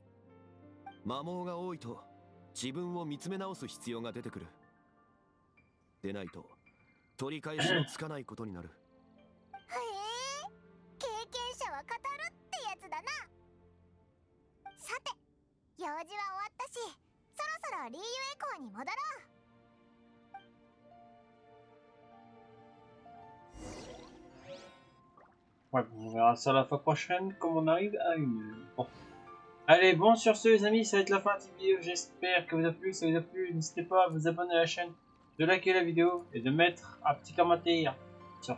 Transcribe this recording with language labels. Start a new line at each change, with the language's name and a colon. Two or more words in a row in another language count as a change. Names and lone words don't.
Japanese: 摩耗が多いと、自分を見つめ直す必要が出てくる。でないと、取り返しのつかないことになる。へえ、経験者は語るってやつだな。さて、用事は終わったし、そろそろリーユエコーに戻ろう。
French: Ouais, on verra ça la fois prochaine, comme on arrive à une heure. Bon. Allez, bon, sur ce, les amis, ça va être la fin de cette vidéo. J'espère que vous a plu. Si ça vous a plu, n'hésitez pas à vous abonner à la chaîne, de liker la vidéo et de mettre un petit commentaire.